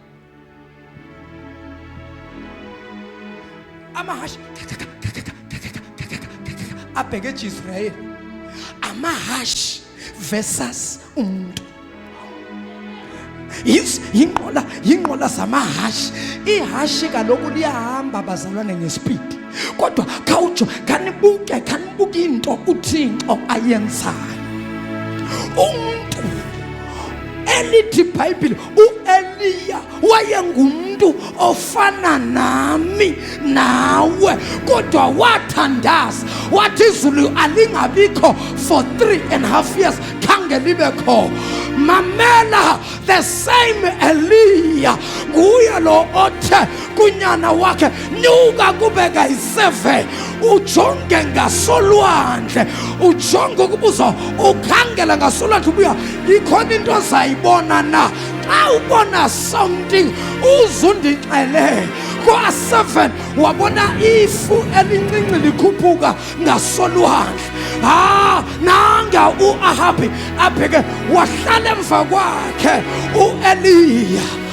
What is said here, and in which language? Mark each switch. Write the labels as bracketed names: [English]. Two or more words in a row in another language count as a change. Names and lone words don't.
[Xhosa] amahashi abheke eJisrayeli amahashi versus umuntu yinqola zamahashi ihashi kaloku liyahamba bazalwane ngespeed kodwa khawujo kanibuke into uThixo ayenzayo umuntu elithi iBhayibheli uEliya wayengumuntu ofana nami nawe kodwa wathandaza wathi izulu alingabikho for 3.5 years khange libekho mamela [English] the same [Xhosa] Eliya nguye lo othe kunyana wakhe nyuka kubeka i7 ujonge ngasolwandle ujonge ukubuza ukhangela ngasolwandle ubuya ikhona into ozayibona na xa ubona something uzundixele kwa7 wabona ifu elincinci likhuphuka ngasolwandle nanga uAhabi abheke wahlala emva kwakhe uEliya